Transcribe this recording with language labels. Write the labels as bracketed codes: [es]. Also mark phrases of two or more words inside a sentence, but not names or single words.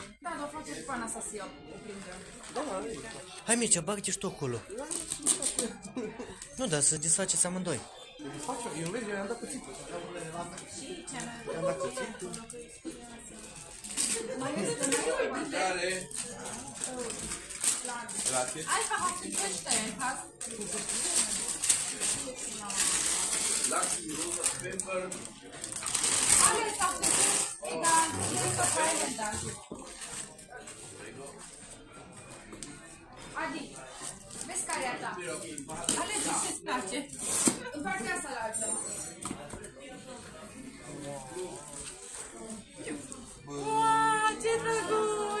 [ro] Da, dar o face cu pana asta să ia o prindă. Hai Mircea, bag-te și tu acolo. Nu, dar să desfaceți amândoi. Eu vezi, eu i-am dat cuțitul. Și ce mai... I-am dat cuțitul. Care? Grazie. [de] Einfach auf die Tisch stellen, passt? Lachs, rosa, pepper. Alles auf den Tisch, egal, wir verteilen das. [ro] Adi, vezi care e a ta? Alege ce-ți place. În partea asta la altă. Wow, ce drăguț!